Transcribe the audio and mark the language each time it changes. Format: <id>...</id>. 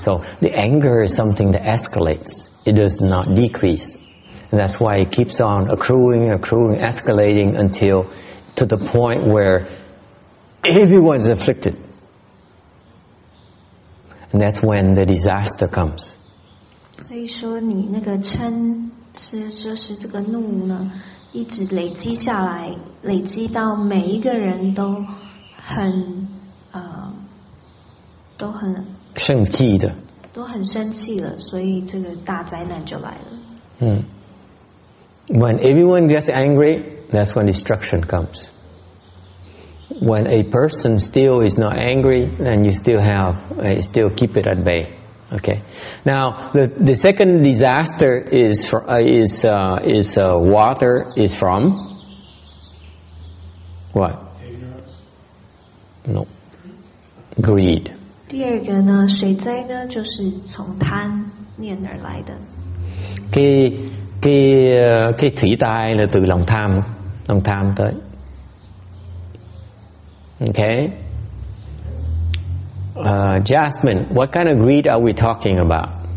<en>So the anger is something that escalates. It does not decrease, and that's why it keeps on accruing, escalating until to the point where everyone is afflicted, and that's when the disaster comes.</en> <zh>所以说，你那个嗔就是这个怒呢，一直累积下来，累积到每一个人都很生气的，都很生气了，所以这个大灾难就来了。</zh> <en>When everyone gets angry, that's when destruction comes. When a person still is not angry, then you still keep it at bay. Okay. Now the second disaster is water is from what? Ignorance. No. Greed.</en> <zh>第二个呢，水灾呢，就是从贪念而来的。</zh> <vi>Cái thủy tai là từ lòng tham tới.</vi> <en>Okay. Jasmine, what kind of greed are we talking about?</en>